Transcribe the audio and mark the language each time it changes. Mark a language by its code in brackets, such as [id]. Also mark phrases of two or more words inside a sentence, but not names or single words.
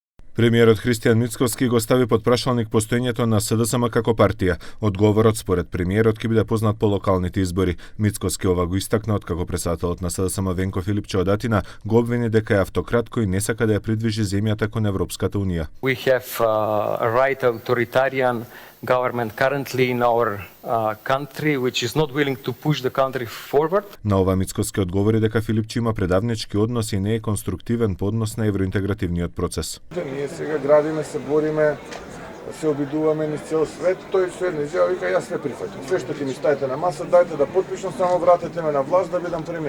[mk] Премиерот Христијан Мицкоски го стави под прашалник постоењето на СДСМ како партија. Одговорот според премиерот ќе биде познат по локалните избори. Мицкоски ова го истакна откако председателот на СДСМ Венко Филипче од Атина го обвини дека е автократ кој не сака да ја придвижи земјата кон Европската унија. [en] We have a right authoritarian government currently in our country which is not willing to push the country forward. [mk] На ова Мицкоски одговори дека Филипче има предавнички односи и не е конструктивен по однос на евроинтегративниот процес. Ние сега градиме, се бориме, се обидуваме низ цел свет, тој се не изјави, вика јас све прифаќам. Све што ќе ми ставите на маса, дајте да потпишам, само вратете ме на власт да бидам премиер.